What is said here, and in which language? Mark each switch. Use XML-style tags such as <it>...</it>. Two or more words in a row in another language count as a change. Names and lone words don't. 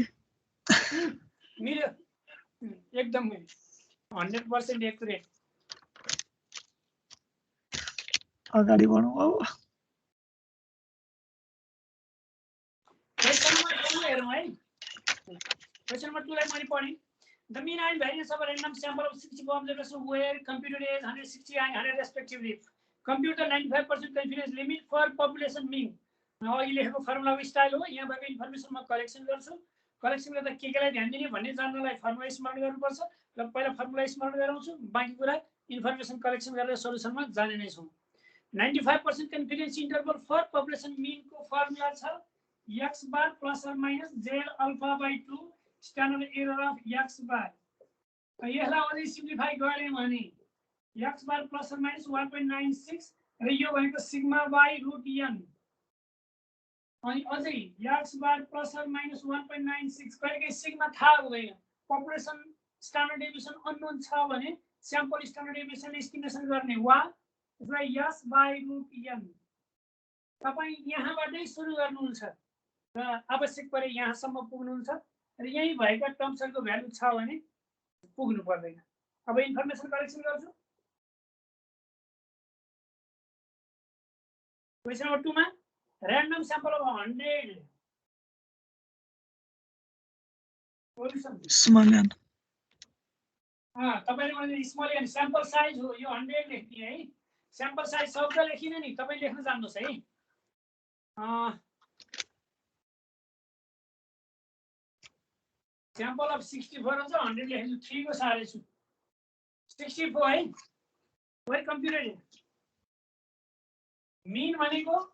<ne>मिल्यो एकदम 100% एक्युरेट अगाडि बढौँ अब</ne> <en>question number 2</en> <ne>हेरौँ है</ne> <en>question number 2</en> <ne>लाई मैले पढेँ</ne> <en>The mean and variance of random sample of 60 observations were computed as 160 and 100 respectively compute the 95% confidence limit for population mean</en> <ne>अघि लेखेको फर्मुलाको स्टाइल हो यहाँ भएको इन्फर्मेसन म कलेक्सन गर्छु कलेक्सन गर्दा केलाई ध्यान दिने भन्ने जान्नलाई फर्मुला स्मरण गर्नुपर्छ र पहिला फर्मुला स्मरण गराउँछु बाँकी कुरा</ne> <en>information collection</en> <ne>गरेर सोलुसनमा जाने नै छौं 95%</ne> <en>confidence interval for population mean</en> <ne>को फर्मुला छ</ne> <en>x bar plus और minus z alpha by 2 standard error of x bar</en> <ne>यसलाई अझै सिम्प्लिफाई गरे भने</ne> <en>x bar plus और minus 1.96</en> <ne>र यो भनेको</ne> <en>sigma by root n</en> <ne>अनि अझै</ne> <en>x bar plus और minus 1.96</en> <ne>कहिलेकाहीँ सिग्मा थाहा हुँदैन</ne> <en>population standard deviation unknown</en> <ne>छ भने</ne> <en>sample standard deviation</en> <ne>एस्टिमेसन गर्ने वा</ne> <en>s by root n</en> <ne>तपाई यहाँबाटै सुरु गर्नुहुन्छ र आवश्यक परे यहाँसम्म पुग्नुहुन्छ र यही भएका टर्म्सहरुको भ्यालु छ भने पुग्नु पर्दैन अब</ne> <en>information collection</en> <ne>गर्छु</ne> <en>question number 2</en> <ne>मा</ne> <en>random sample of 100 solution small n</en> <ne>तपाईले मैले</ne> <en>small n sample size</en> <ne>हो यो 100 लेख्ने है</ne> <en>sample size</en> <ne>शब्द लेखिन नि तपाई लेख्न जान्नुस् है</ne> <en>sample of 64</en> <ne>हुन्छ 100 लेख्नु 3 को सारे छु 64 है</ne> <en>where computer mean</en> <ne>भनेको</ne>